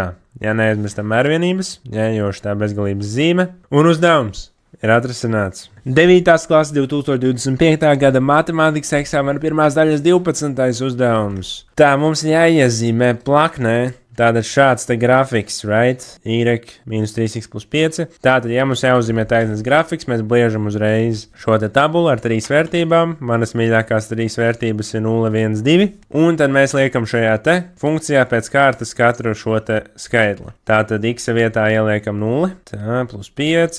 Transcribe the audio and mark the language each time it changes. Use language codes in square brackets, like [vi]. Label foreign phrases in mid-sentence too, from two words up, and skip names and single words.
[lv] Ja neaizmirstam mērvienības, jo šitā bezgalības zīme un uzdevums ir atrasināts. 9. klases 2025. gada matemātikas eksāmena pirmās daļas 12. uzdevums. Tā mums jāiezīmē plaknē. Tātad šāds te grafiks, right? Y minus 3x plus 5. Tātad, ja mums jāuzzīmē taisnīgs grafiks, mēs bliežam uzreiz šo te tabulu ar 3 vērtībām. Manas mīļākās 3 vērtības ir 0, 1, 2. Un tad mēs liekam šajā te funkcijā pēc kārtas katru šo te skaitli. Tātad x vietā ieliekam 0. Tā, plus 5.